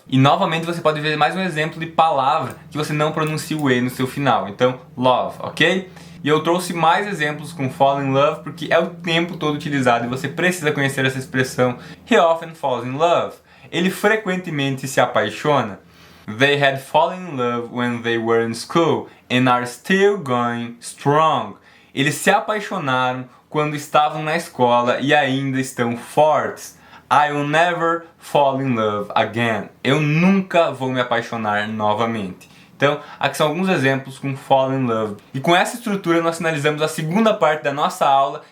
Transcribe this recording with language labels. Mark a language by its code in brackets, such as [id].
[pt] E novamente você pode ver mais um exemplo de palavra que você não pronuncia o E no seu final. Então, love, ok? E eu trouxe mais exemplos com fall in love porque é o tempo todo utilizado e você precisa conhecer essa expressão. [en] He often falls in love. [pt] Ele frequentemente se apaixona. [en] They had fallen in love when they were in school and are still going strong. [pt] Eles se apaixonaram quando estavam na escola e ainda estão fortes. [en] I will never fall in love again. [pt] Eu nunca vou me apaixonar novamente. Então, aqui são alguns exemplos com fall in love. E com essa estrutura nós finalizamos a segunda parte da nossa aula.